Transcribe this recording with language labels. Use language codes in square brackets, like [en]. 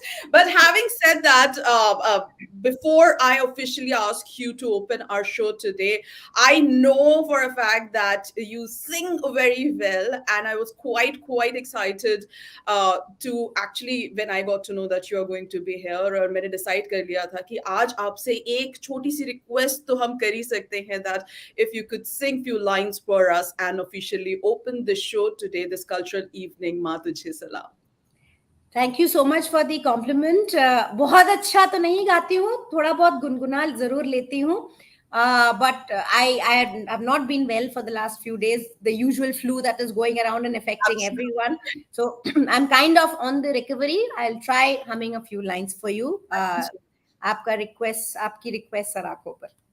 [en] but having said that, before I officially ask you to open our show today, I know for a fact that you sing very well, and I was quite excited to actually, when I got to know that you are going to be here, [hi] और मैंने decide कर लिया था कि आज आपसे एक छोटी सी request तो हम कर ही सकते हैं, [en] that if you could sing few lines for us and officially open the show today, this cultural evening, Maa Tujhe Salaam. Thank you so much for the compliment. [hi] बहुत अच्छा तो नहीं गाती हूँ, थोड़ा बहुत गुनगुना जरूर लेती हूँ. [en] But I have not been well for the last few days, the usual flu that is going around and affecting everyone. So I'm kind of on the recovery. I'll try humming a few lines for you. [hi] आपकी request sir आंखों पर.